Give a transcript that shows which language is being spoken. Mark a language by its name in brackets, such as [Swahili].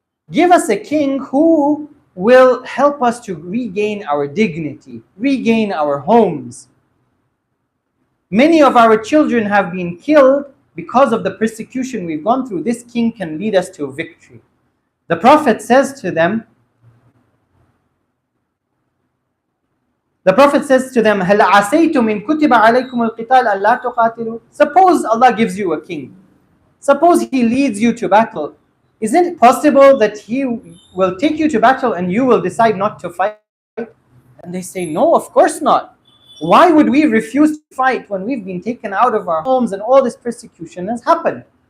[English] Give us a king who will help us to regain our dignity, regain our homes. Many of our children have been killed because of the persecution we've gone through. This king can lead us to victory. [Arabic] The Prophet says to them, هَلْ عَسَيْتُمْ إِن كُتِبَ عَلَيْكُمُ الْقِتَالَ أَلَّا تُقَاتِلُوا. [English] Suppose Allah gives you a king. Suppose He leads you to battle. Isn't it possible that He will take you to battle and you will decide not to fight? And they say, no, of course not. Why would we refuse to fight when we've been taken out of our homes and all this persecution has happened?